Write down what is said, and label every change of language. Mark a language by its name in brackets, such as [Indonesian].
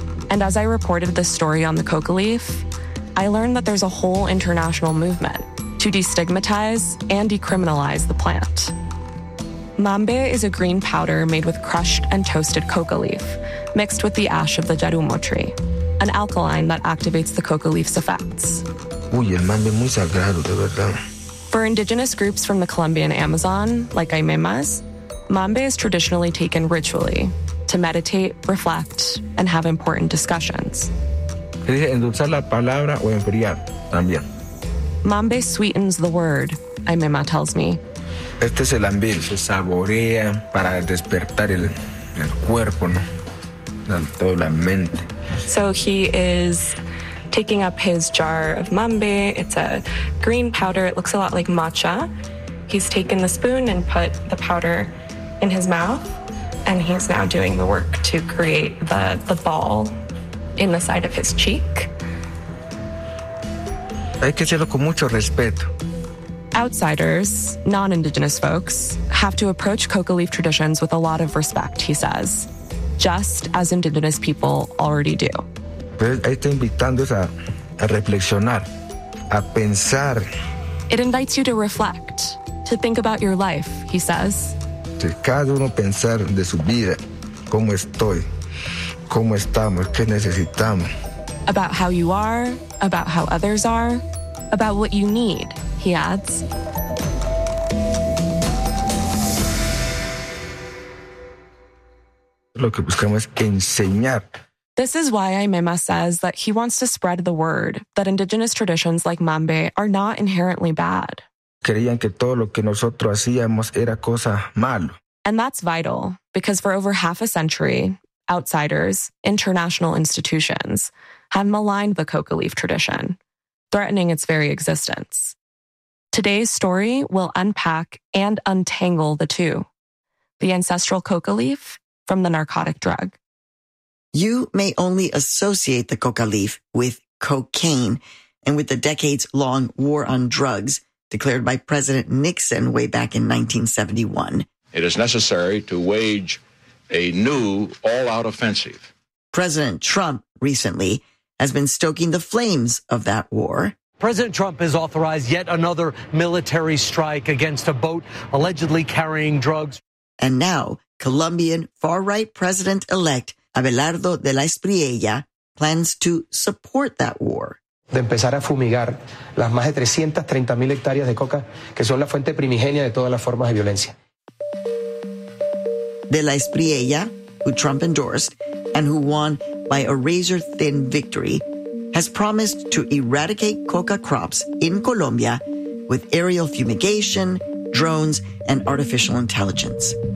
[English] And as I reported this story on the coca leaf, I learned that there's a whole international movement to destigmatize and decriminalize the plant. Mambe is a green powder made with crushed and toasted coca leaf, mixed with the ash of the jarumo tree, an alkaline that activates the coca leaf's effects. [Spanish] Uy, el mambe muy sagrado, de verdad. [English] For indigenous groups from the Colombian Amazon, like Aymemas, mambe is traditionally taken ritually to meditate, reflect, and have important discussions. [Spanish] Se dice endulzar la palabra o enfriar también. [English] Mambe sweetens the word, Aymema tells me. [Spanish] Este es el ambil, se saborea para despertar el cuerpo, ¿no? Tanto la mente. [English] So he is taking up his jar of mambe. It's a green powder. It looks a lot like matcha. He's taken the spoon and put the powder in his mouth, and he's now doing the work to create the ball in the side of his cheek. [Spanish] Hay que hacerlo con mucho respeto. [English] Outsiders, non-indigenous folks, have to approach coca leaf traditions with a lot of respect, he says, just as indigenous people already do. It invites you to reflect, to think about your life, he says. [Spanish] Cada uno pensar de su vida, cómo estoy, cómo estamos, qué necesitamos. [English] About how you are, about how others are, about what you need, he adds. [Spanish] Lo que buscamos es enseñar. [English] This is why Aymema says that he wants to spread the word that indigenous traditions like mambe are not inherently bad. [Spanish] Creían que todo lo que nosotros hacíamos era cosa malo. [English] And that's vital, because for over half a century, outsiders, international institutions, have maligned the coca leaf tradition, threatening its very existence. Today's story will unpack and untangle the two, the ancestral coca leaf from the narcotic drug. You may only associate the coca leaf with cocaine and with the decades-long war on drugs declared by President Nixon way back in 1971. It is necessary to wage a new all-out offensive. President Trump recently has been stoking the flames of that war. President Trump has authorized yet another military strike against a boat allegedly carrying drugs. And now, Colombian far-right president-elect Abelardo de la Espriella plans to support that war. [Spanish] De empezar a fumigar las más de 330,000 hectáreas de coca que son la fuente primigenia de todas las formas de violencia. [English] De la Espriella, who Trump endorsed and who won by a razor-thin victory, has promised to eradicate coca crops in Colombia with aerial fumigation, drones, and artificial intelligence.